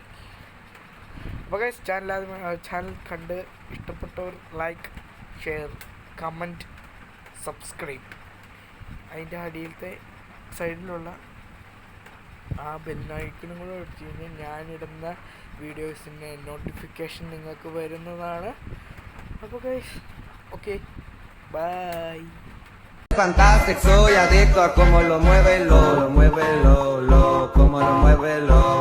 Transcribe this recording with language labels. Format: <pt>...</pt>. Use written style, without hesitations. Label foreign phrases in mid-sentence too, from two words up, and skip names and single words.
<ml>അപ്പോൾ ഗൈസ് ചാനൽ കണ്ട് ഇഷ്ടപ്പെട്ടവർ</ml> <en>like, share, comment, subscribe.</en> <ml>അതിൻ്റെ അടിയിലത്തെ സൈഡിലുള്ള ആ ബെല്ലൈക്കനും കൂടെ വെച്ച് കഴിഞ്ഞാൽ ഞാനിടുന്ന വീഡിയോസിൻ്റെ നോട്ടിഫിക്കേഷൻ നിങ്ങൾക്ക് വരുന്നതാണ്. അപ്പോൾ ഗൈസ്</ml> <en>okay bye.</en> <es>Fantástico, soy adicto a cómo lo mueve, como lo mueve, como lo mueve,</es>